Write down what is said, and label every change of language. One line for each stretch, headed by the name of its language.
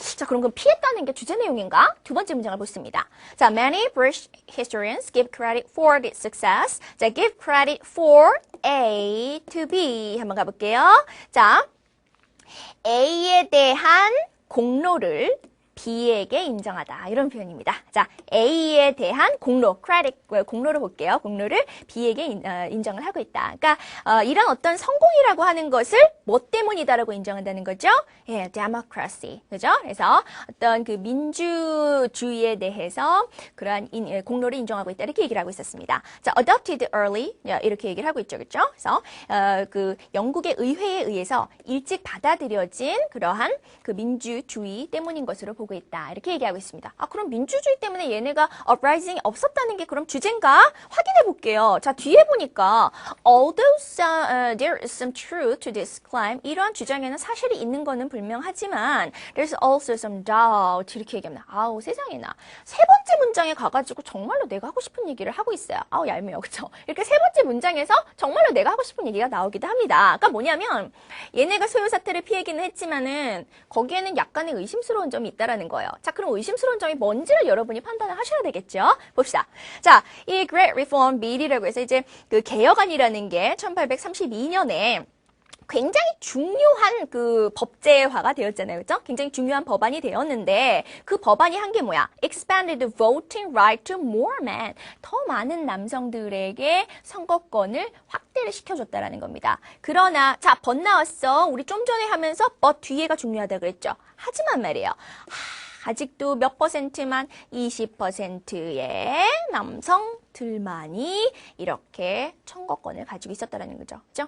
Korean: 자, 그럼 그 피했다는 게 주제 내용인가? 두 번째 문장을 보습니다.
English: 자, many British historians give credit for this success. 자, give credit for A to B.
Korean: 한번 가볼게요. 자, A에 대한 공로를 B에게 인정하다. 이런 표현입니다. 자, A에 대한 공로, credit, 공로를 볼게요. 공로를 B에게 인정을 하고 있다. 그러니까 이런 어떤 성공이라고 하는 것을 뭐 때문이다라고 인정한다는 거죠? 예, democracy. 그죠? 그래서 어떤 그 민주주의에 대해서 그러한 공로를 인정하고 있다. 이렇게 얘기를 하고 있었습니다.
English: 자, adopted early.
Korean: 이렇게 얘기를 하고 있죠. 그죠? 그래서 그 영국의 의회에 의해서 일찍 받아들여진 그러한 그 민주주의 때문인 것으로 보고 있다. 이렇게 얘기하고 있습니다. 아, 그럼 민주주의 때문에 얘네가 uprising이 없었다는 게 그럼 주제인가? 확인해 볼게요.
English: 자, 뒤에 보니까 although there is some truth to this claim,
Korean: 이러한 주장에는 사실이 있는 거는 분명하지만
English: there's also some doubt.
Korean: 이렇게 얘기합니다. 아우, 세상에나. 세 번째 문장에 가가지고 정말로 내가 하고 싶은 얘기를 하고 있어요. 아우, 얄미워. 그쵸? 이렇게 세 번째 문장에서 정말로 내가 하고 싶은 얘기가 나오기도 합니다. 그러니까 뭐냐면 얘네가 소요 사태를 피하기는 했지만은 거기에는 약간의 의심스러운 점이 있다라는 거예요. 자, 그럼 의심스러운 점이 뭔지를 여러분이 판단을 하셔야 되겠죠? 봅시다. 자, 이 Great Reform Bill이라고 해서 이제 그 개혁안이라는 게 1832년에 굉장히 중요한 그 법제화가 되었잖아요. 그죠? 굉장히 중요한 법안이 되었는데 그 법안이 한 게 뭐야?
English: Expanded the voting right to more men.
Korean: 더 많은 남성들에게 선거권을 확대를 시켜줬다라는 겁니다. 그러나 자, but 나왔어. 우리 좀 전에 하면서 but 뒤에가 중요하다 그랬죠. 하지만 말이에요. 아직도 몇 퍼센트만 20%의 남성들만이 이렇게 선거권을 가지고 있었다는 거죠. 그죠?